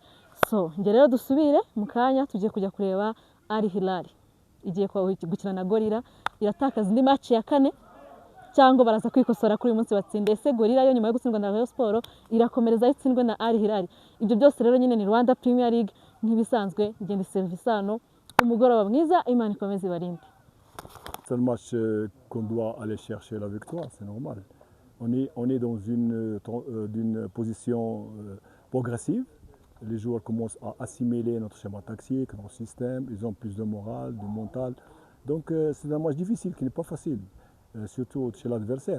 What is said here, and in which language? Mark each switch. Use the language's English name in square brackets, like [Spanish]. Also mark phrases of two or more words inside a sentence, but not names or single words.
[Kinyarwanda] So nge rero dusubire mu kanya, tugiye kujya kureba Al Hilal igiye gukina na Gorilla, iratakaza indi match ya kane cyangwa baraza kwikosora kuri uyu munsi batsinde. Ese Gorilla yo nyuma yo gutsindwa na Rayon Sport irakomereza itsindwe na Al Hilal? Ibyo byose rero nyine ni Rwanda Premier League nk'ibisanzwe. Ngende service hano, umugoroba mwiza, Imana ikomeze ibarinde. [French] C'est un match qu'on doit aller chercher la victoire, c'est normal. On est dans d'une position progressive. Les joueurs commencent à assimiler notre schéma tactique, notre système, ils ont plus de morale, de mental. Donc c'est un match difficile qui n'est pas facile, surtout chez l'adversaire.